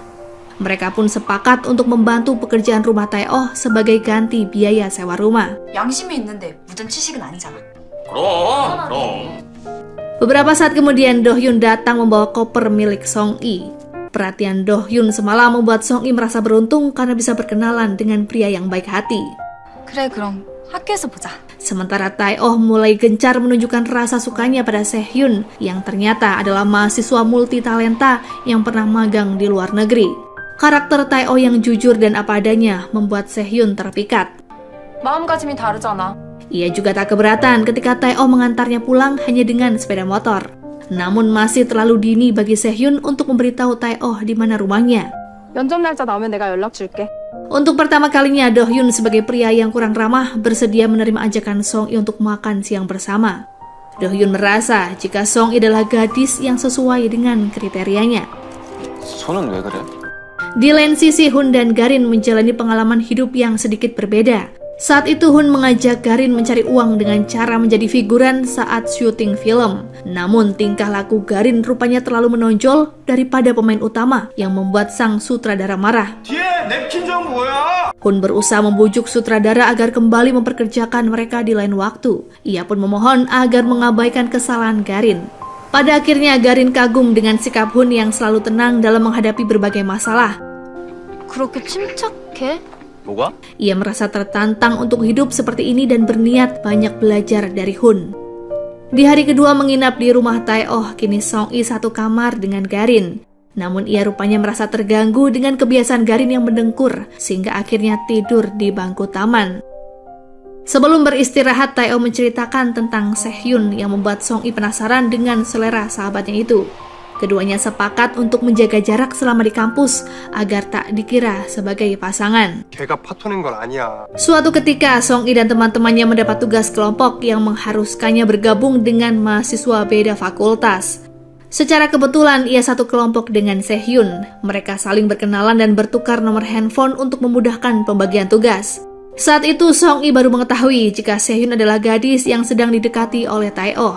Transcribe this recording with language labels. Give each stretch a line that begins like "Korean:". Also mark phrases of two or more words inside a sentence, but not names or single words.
Indonesian: Mereka pun sepakat untuk membantu pekerjaan rumah Tae-oh sebagai ganti biaya sewa rumah.
Korean: 양심이 있는데 무전취식은 아니잖아. 그럼.
Indonesian: Beberapa saat kemudian, Do Hyun datang membawa koper milik Song I. Perhatian Do Hyun semalam membuat Song I merasa beruntung karena bisa berkenalan dengan pria yang baik hati.
Korean: 그래 그럼 학교에서 보자.
Indonesian: Sementara Tae-oh mulai gencar menunjukkan rasa sukanya pada Se-hyun yang ternyata adalah mahasiswa multitalenta yang pernah magang di luar negeri. Karakter Tae-oh yang jujur dan apa adanya membuat Se-hyun terpikat.
Korean: 마음가짐이 다르잖아.
Indonesian: Ia juga tak keberatan ketika Tae-oh mengantarnya pulang hanya dengan sepeda motor. Namun masih terlalu dini bagi Se-hyun untuk memberitahu Tae-oh di mana rumahnya.
Korean: 면접 날짜 나오면 내가 연락 줄게.
Indonesian: Untuk pertama kalinya, Do Hyun sebagai pria yang kurang ramah bersedia menerima ajakan Song I untuk makan siang bersama. Do Hyun merasa jika Song I adalah gadis yang sesuai dengan kriterianya.
Korean: 손은 왜 그래?
Indonesian: Di lain sisi, Hun dan Garin menjalani pengalaman hidup yang sedikit berbeda. Saat itu Hun mengajak Garin mencari uang dengan cara menjadi figuran saat syuting film. Namun tingkah laku Garin rupanya terlalu menonjol daripada pemain utama yang membuat sang sutradara marah.
Korean: 뒤에 냅킨 좀 뭐야?
Indonesian: Hun berusaha membujuk sutradara agar kembali memperkerjakan mereka di lain waktu. Ia pun memohon agar mengabaikan kesalahan Garin. Pada akhirnya Garin kagum dengan sikap Hun yang selalu tenang dalam menghadapi berbagai masalah.
Korean: 그렇게 침착해? 뭐가?
Indonesian: Ia merasa tertantang untuk hidup seperti ini dan berniat banyak belajar dari Hun. Di hari kedua menginap di rumah Tae-oh, kini Song I satu kamar dengan Garin. Namun ia rupanya merasa terganggu dengan kebiasaan Garin yang mendengkur, sehingga akhirnya tidur di bangku taman. Sebelum beristirahat, Tae-oh menceritakan tentang Se-hyun yang membuat Song I penasaran dengan selera sahabatnya itu. Keduanya sepakat untuk menjaga jarak selama di kampus agar tak dikira sebagai pasangan.
Korean: 걔가 파토낸 건 아니야.
Indonesian: Suatu ketika, Song I dan teman-temannya mendapat tugas kelompok yang mengharuskannya bergabung dengan mahasiswa beda fakultas. Secara kebetulan, ia satu kelompok dengan Se-hyun. Mereka saling berkenalan dan bertukar nomor handphone untuk memudahkan pembagian tugas. Saat itu, Song I baru mengetahui jika Se-hyun adalah gadis yang sedang didekati oleh Tae-oh.